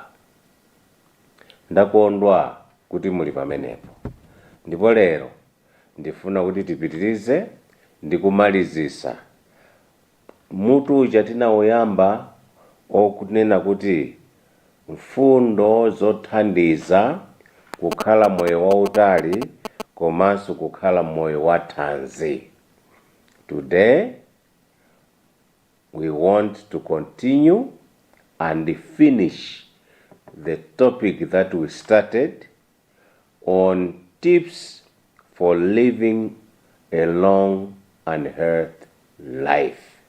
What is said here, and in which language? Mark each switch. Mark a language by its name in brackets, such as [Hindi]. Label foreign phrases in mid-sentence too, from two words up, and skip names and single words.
[Nyanja] Ndakondwa kuti muli pamenepo, ndipo lero ndifuna kuti tipitirize ndi kumalizisa mutu uja tinawoyamba okunena kuti mfundo zothandiza kukhala moyo wautali komanso kukhala moyo wathanzi. [English] Today we want to continue and finish the topic that we started on tips for living a long and healthy life.